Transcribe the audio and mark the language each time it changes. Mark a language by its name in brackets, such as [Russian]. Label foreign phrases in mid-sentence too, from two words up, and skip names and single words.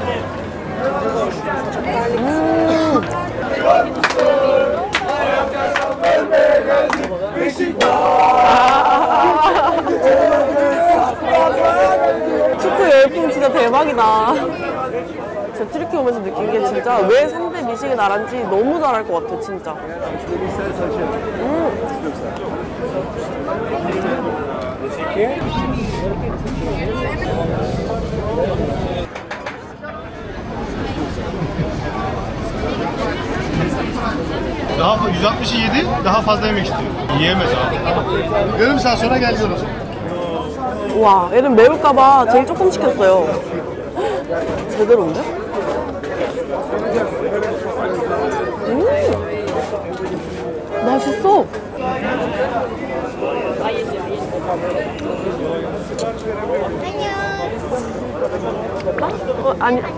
[Korean] 축구 열풍 진짜 대박이다. 제가 트리키 오면서 느낀 게 진짜 왜 3대 미식의 나라인지 너무 잘할 것 같아, 진짜. [Turkish] Daha 160'ı yedi, daha fazla yemek istiyor. Yiyemez abi. Yarım saat sonra geleceğiz. [Korean] 와, 얘는 매울까봐 제일 조금 시켰어요. 제대로인데? 맛있어. 아니.